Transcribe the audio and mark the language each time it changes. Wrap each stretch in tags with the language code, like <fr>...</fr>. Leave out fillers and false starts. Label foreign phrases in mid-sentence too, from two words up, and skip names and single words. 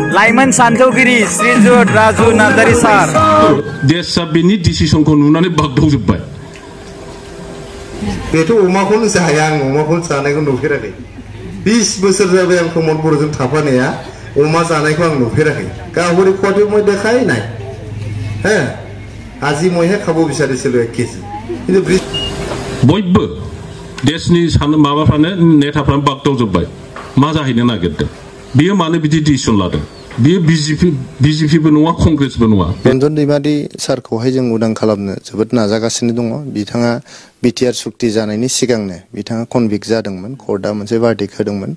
<brx>लाइमोन सान्थौगिरि श्रीजुत राजु नार्जारि सार देशआ बेनि डिसिसनखौ नुनानै बागदावजोब्बाय बेथ' अमाखौनो जाया आं अमाखौनो जानायखौ नुफेराखै 20 बोसोर जाबाय आं प्रमद बर'जों थाफानाया अमा जानायखौ आं नुफेराखै गाहरि खवाथे</brx> <as>মই দেখাই নাই হ্যাঁ আজি মইহে খাব বিচাৰিছিলো 1 কেজি কিন্তু</as> <brx>बयबो देशनि माबाफ्रानो नेताफ्रानो बागदावजोब्बाय मा जाहैनो नागिरदों बियो मानो बिदि डिसिसन लादों बियो बिजेपिबो नङा कंग्रेसबो नङा रन्जन दैमारि सारखौहाय जों उदां खालामनो जोबोद नाजागासिनो दङ बिथाङा बिटिआर सुक्ति जानायनि सिगांनो बिथाङा कनभिक्ट जादोंमोन कर्टआ मोनसे भार्डिक्ट होदोंमोन</brx>